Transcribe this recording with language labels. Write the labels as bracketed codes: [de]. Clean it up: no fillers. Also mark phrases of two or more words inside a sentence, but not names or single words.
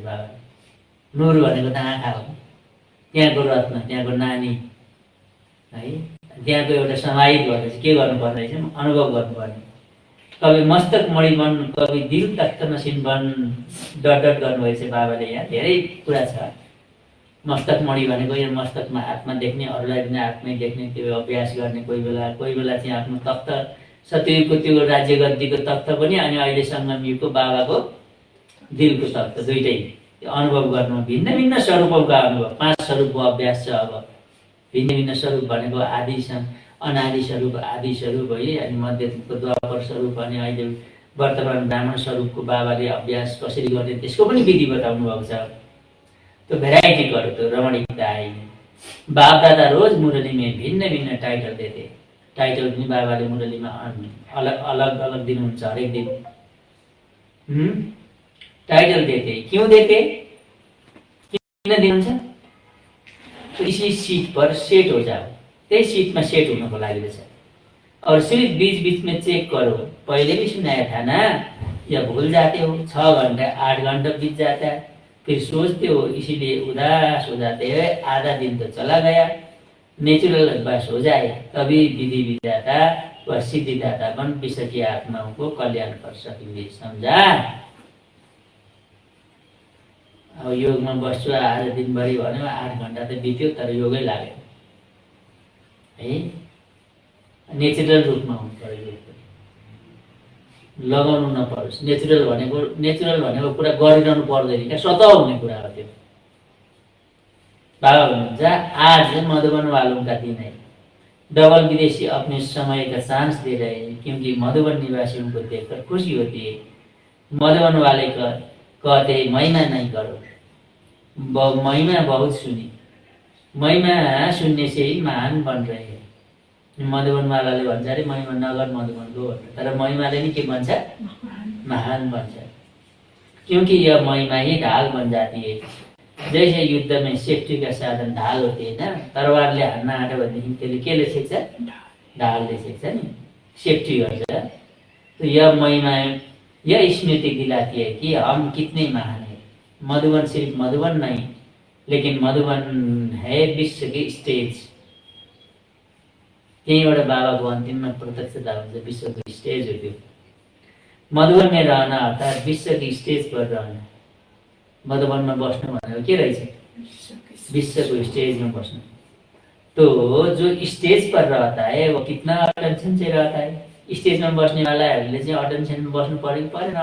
[ne] बाबा नूर भनेको त आँखा हो, त्यहाँको रत्न, त्यहाँको नानी है, त्यहाँको एउटा समाहित भएर चाहिँ के गर्नुपर्ने रहेछ? अनुभव गर्नुपर्ने। [hi] कभी मस्तक मणि बन, कभी दिल तख्त नसिन बन, [ne] डट डट गर्नुभएछ बाबाले। यहाँ धेरै कुरा छ। मस्तक मणि भनेको यहाँ मस्तकमा आत्मा देख्ने, अरूलाई पनि आत्मै देख्ने, त्यो अभ्यास गर्ने। कोही बेला चाहिँ आफ्नो तख्त, सत्यको त्यो राज्य गद्दीको तख्त पनि, अनि अहिले सङ्गमयुगको बाबाको दिलको तख्त, दुइटै अनुभव गर्नु। भिन्न भिन्न स्वरूपका अनुभव, 5 स्वरूपको अभ्यास छ। अब भिन्न भिन्न स्वरूप भनेको आदि अनादि स्वरूप, आदि स्वरूप है, अनि मध्यको द्वापर स्वरूप, अनि अहिले वर्तमान ब्राह्मण स्वरूपको बाबाले अभ्यास कसरी गर्ने त्यसको पनि विधि बताउनु भएको छ। [hi] तो भेराइटी करो तो रमणीकता आएगी। बाप दादा रोज मुरली में भिन्न भिन्न टाइटल देते। [ne] टाइटल पनि बाबाले मुरलीमा अलग अलग अलग दिनुहुन्छ, हरेक दिन [hi] टाइटल देते। क्यों देते? [ne] किन दिनुहुन्छ? [hi] तो इसी सीट पर सेट हो जाओ, [ne] त्यही सीटमा सेट हुनको लागि रहेछ। [hi] और सिर्फ बीच बीच में चेक करो, पहले भी सुनाया था ना, या भूल जाते हो? 6 घंटा 8 घंटा बीत जाता है, फिर सोचते हो, इसीलिए उदास हो जाते हैं। आधा दिन तो चला गया। नेचुरल अभ्यास हो जाए तभी विधि विधाता व सिद्धिदाता बन विश्व की आत्माओं को कल्याण कर सकेंगे। समझा? [ne] अब योगमा बस्छु आज दिनभरि भन्यो, 8 घण्टा त बित्यो, तर योगै लाग्यो है। नेचुरल रूपमा हुनु पर्यो, लगाउनु नपरोस्। नेचुरल भनेको कुरा गरिरहनु पर्दैन क्या, स्वतः हुने कुरा हो त्यो। बाबा भन्नुहुन्छ [hi] आज मधुबन वालों का दिन है, डबल विदेशी अपने समय का चांस दे रहे हैं, क्योंकि मधुबन निवासियों को देखकर खुशी होती है। मधुबन वाले कहते महिमा नहीं करो, महिमा बहुत सुनी, महिमा सुनने से ही महान बन रहे हैं। [ne] मधुबन वालाले भन्छ अरे महिमा नगर मधुबनको भनेर, तर महिमाले नि के भन्छ? महान बन्छ। [hi] क्योंकि यह महिमा ही ढाल बन जाती है। जैसे युद्ध में सेफ्टी का साधन ढाल होती है ना, [ne] तरवारले हान्न आँट्यो भनेदेखि त्यसले केले सेक्छ? ढालले सेक्छ नि, सेफ्टी गर्छ। [hi] तो यह महिमा, यह स्मृति दिलाती है कि हम कितने महान है। मधुबन सिर्फ मधुबन नहीं, लेकिन मधुबन है विश्व की स्टेज। [ne] त्यहीबाट बाबाको अन्तिममा प्रत्यक्षता हुन्छ, विश्वको स्टेज हो त्यो। [hi] मधुबन में रहना अर्थात विश्व की स्टेज पर रहना। [ne] मधुबनमा बस्नु भनेको के रहेछ? [hi] विश्व को स्टेज में बसना। तो जो स्टेज पर रहता है वो कितना अटेंशन से रहता है। [ne] स्टेज में बस्ने वालाहरूले चाहिँ अटेन्सन में बस्नु पर्यो कि परेन।